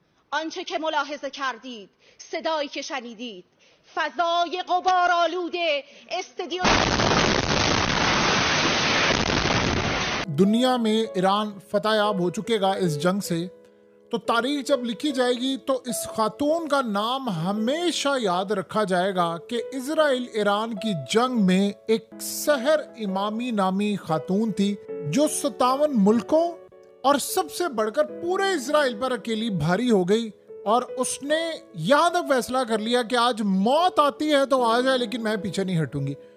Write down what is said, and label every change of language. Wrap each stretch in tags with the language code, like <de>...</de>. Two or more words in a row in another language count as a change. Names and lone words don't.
<fa>آنچه که ملاحظه کردید، صدایی که شنیدید، فضای غبارآلود استادیوم.</fa> <ur>دنیا میں ایران فتحیاب ہو چکے گا اس جنگ سے، تو تاریخ جب لکھی جائے گی تو اس خاتون کا نام ہمیشہ یاد رکھا جائے گا کہ اسرائیل ایران کی جنگ میں ایک سحر امامی نامی خاتون تھی جو 57 ملکوں اور سب سے بڑھ کر پورے اسرائیل پر اکیلی بھاری ہو گئی اور اس نے یہاں تک فیصلہ کر لیا کہ آج موت آتی ہے تو آ جائے، لیکن میں پیچھے نہیں ہٹوں گی.</ur>